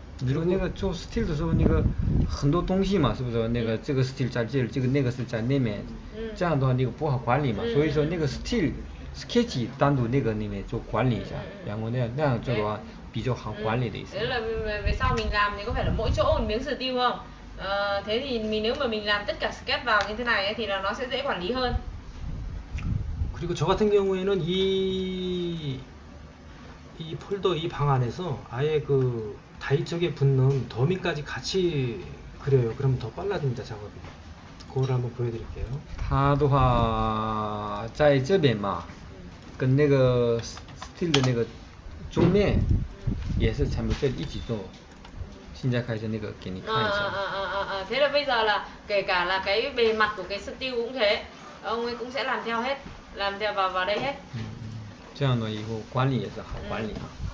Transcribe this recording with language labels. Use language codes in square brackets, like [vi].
[zh] 比如那个做 style 的时候，那个很多东西嘛，是不是？那个这个 style 在这里，这个那个是在那面，这样的话那个不好管理嘛。所以说那个 style sketch 单独那个里面做管理一下，然后那样做的话比较好管理的意思。 [vi] Thế là về sau mình làm thì có phải là mỗi chỗ một miếng steel không? Thế thì nếu mà mình làm tất cả sketch vào như thế này ấy, thì là nó sẽ dễ quản lý hơn. [ko] 그리고 저 같은 경우에는 이 폴더 이 방 안에서 아예 그 다이 쪽에 붙는 더미까지 같이 그려요. 그러면 더 빨라집니다, 작업이. 그거를 한번 보여드릴게요. [zh] 它的话在这边嘛，跟那个 style 的那个桌面也是全部这里一起做。现在开始那个给你看一下。 [vi] Thế là bây giờ là kể cả là cái bề mặt của cái steel cũng thế, ông ấy cũng sẽ làm theo hết, làm theo vào đây hết. [zh] 这样的以后管理也是好管理啊。